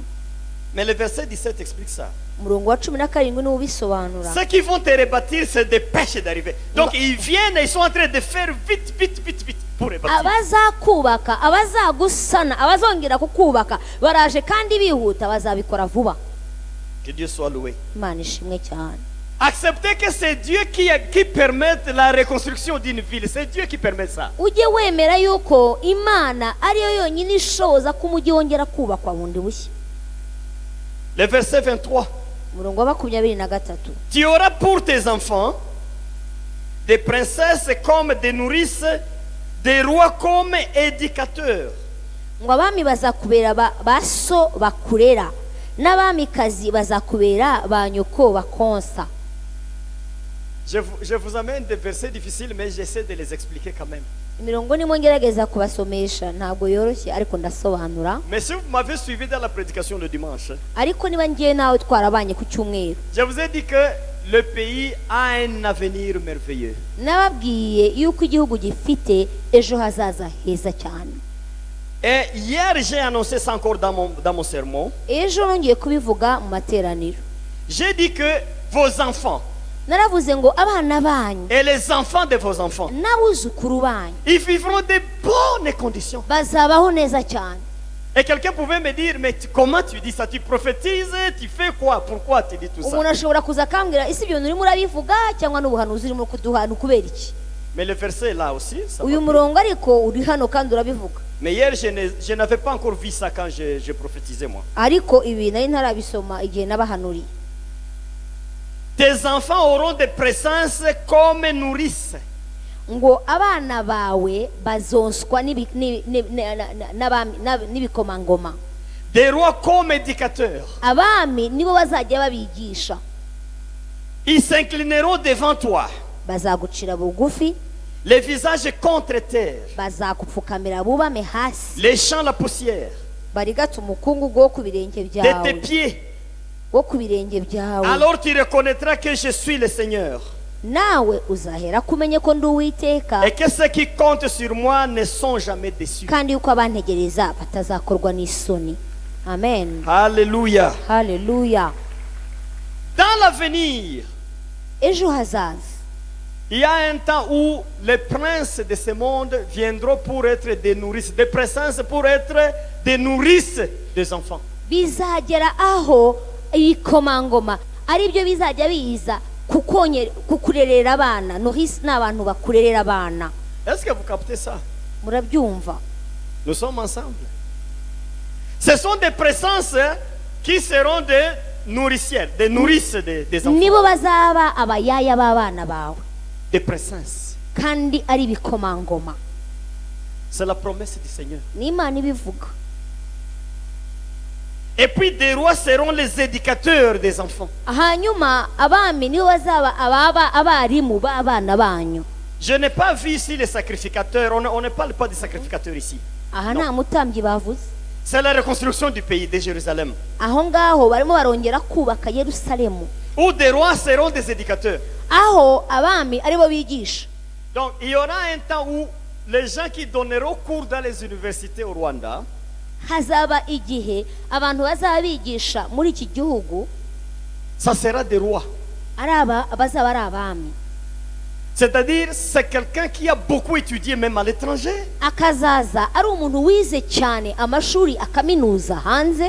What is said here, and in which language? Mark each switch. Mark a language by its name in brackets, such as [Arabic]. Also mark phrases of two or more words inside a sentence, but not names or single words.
[French] Mais le verset 17 explique ça. [Kinyarwanda] Umurongo wa 17 niwo ubisobanura. [French] Ceux qui vont te rebâtir se dépêchent d'arriver. Donc ils viennent et ils sont en train de faire vite pour rebâtir. [Kinyarwanda] Abazakubaka, abazagusana, abazongera kukubaka baraje kandi bihuta, bazabikora vuba. [French] Que Dieu soit loué. [Kinyarwanda] Imana ishimwe cyane. [French] Acceptez que c'est Dieu qui permet la reconstruction d'une ville. C'est Dieu qui permet ça. [Kinyarwanda] Ujye wemera yuko Imana ariyo yonyine ishoza ko umujyi wongera kubakwa bundi bushya. [French] Le verset 23. [Kinyarwanda] Umurongo wa 23. [French] Tu auras pour tes enfants des princesses comme des nourrices, des rois comme éducateurs. [Kinyarwanda] Ngo abami bazakubera baso bakurera, n'abamikazi bazakubera ba nyoko bakonsa. [French] Je vous amène des versets difficiles, mais j'essaie de les expliquer quand même. [Kinyarwanda] Imirongo nimo ngerageza kubasomesha, ntabwo yoroshye ariko ndasobanura. [French] Mais si vous m'avez suivi dans la prédication le dimanche, [Kinyarwanda] Ariko niba ngiye nawe twarabanye ku cyumweru, [French] je vous ai dit que le pays a un avenir merveilleux. [Kinyarwanda] nababwiye yuko igihugu gifite ejo hazaza heza cyane. [French] Et hier, j'ai annoncé ça encore dans mon sermon. [Kinyarwanda] Ejo nongeye kubivuga mu materaniro. [French] J'ai dit que vos enfants [Kinyarwanda] Naravuze ngo abana banyu [French] et les enfants de vos enfants, [Kinyarwanda] n'abuzukuru banyu [French] ils vivront de bonnes conditions. [Kinyarwanda] bazabaho neza cyane. [French] Et quelqu'un pouvait me dire, mais comment tu dis ça? Tu prophétises, tu fais quoi? Pourquoi tu dis tout ça? [Kinyarwanda] Umuntu ashobora kuza akambwira isi ibyo urimo urabivuga cyangwa n'ubuhanuzi urimo kuduhana kubera iki? [French] Mais le verset est là aussi. Ça [Kinyarwanda] Uyu [French] va. [Kinyarwanda] murongo ariko uri hano kandi urabivuga. [French] Mais hier, je n'avais pas encore vu ça quand je prophétisais moi. [Kinyarwanda] Ariko ibi nari ntarabisoma igihe n'abahanuri. [French] Tes enfants auront des présences comme nourrices. [Kinyarwanda] Ngo abana bawe bazonswa n'ibikomangoma. [French] Des rois comme éducateurs. [Kinyarwanda] Abami nibo bazajya babigisha. [French] Ils s'inclineront devant toi. [Kinyarwanda] Bazagucira bugufi, [French] Les visages contre terre. [Kinyarwanda] bazakupfukamira bubame hasi, [French] Les champs, la poussière. [Kinyarwanda] barigata umukungugu wo ku birenge [French] De tes [Kinyarwanda] byawe, [French] pieds. [Kinyarwanda] wo ku birenge byawe. [French] Alors tu reconnaîtras que je suis le Seigneur. [Kinyarwanda] Nawe uzahera kumenye ko ndi Uwiteka, [French] Et que ceux qui comptent sur moi ne sont jamais déçus. [Kinyarwanda] kandi yuko abantegereza batazakorwa n'isoni. [French] Amen. Alléluia. [Kinyarwanda] Haleluya. [French] Dans l'avenir, [Kinyarwanda] Ejo hazaza [French] il y a un temps où les princes de ce monde viendront pour être des nourrices, des princesses pour être des nourrices des enfants. [Kinyarwanda] bizagera aho ibikomangoma ari byo bizajya biza kukurerera abana. Nourrice n'abantu bakurerera abana. [French] Est-ce que vous captez ça? [Kinyarwanda] Murabyumva? [French] Nous sommes ensemble. Ce sont des présences qui seront des nourricières, des nourrices des enfants. [Kinyarwanda] Nibo bazaba abayaya b'abana bawe [French] Des présences. [Kinyarwanda] kandi ari ibikomangoma. [French] C'est la promesse du Seigneur. [Kinyarwanda] N'Imana ibivuga. [French] Et puis des rois seront les éducateurs des enfants. [Kinyarwanda] Hanyuma abami nibo bazaba abarimu b'abana banyu. [French] Je n'ai pas vu ici les sacrificateurs. On ne parle pas des sacrificateurs ici. [Kinyarwanda] Aha [French] Non. [Kinyarwanda] nta mutambyi bavuze. [French] C'est la reconstruction du pays de Jérusalem. [Kinyarwanda] Aho ngaho barimo barongera kubaka Yerusalemu. [French] Où des rois seront des éducateurs. [Kinyarwanda] Aho abami aribo bigisha. [French] Donc il y aura un temps où les gens qui donneront cours dans les universités au Rwanda, [Kinyarwanda] Hazaba igihe abantu bazaba bigisha muri iki gihugu [French] ça sera des rois. [Kinyarwanda] bazaba ari abami. [French] C'est-à-dire, c'est quelqu'un qui a beaucoup étudié même à l'étranger. [Kinyarwanda] Akazaza ari umuntu wize cyane amashuri akaminuza hanze.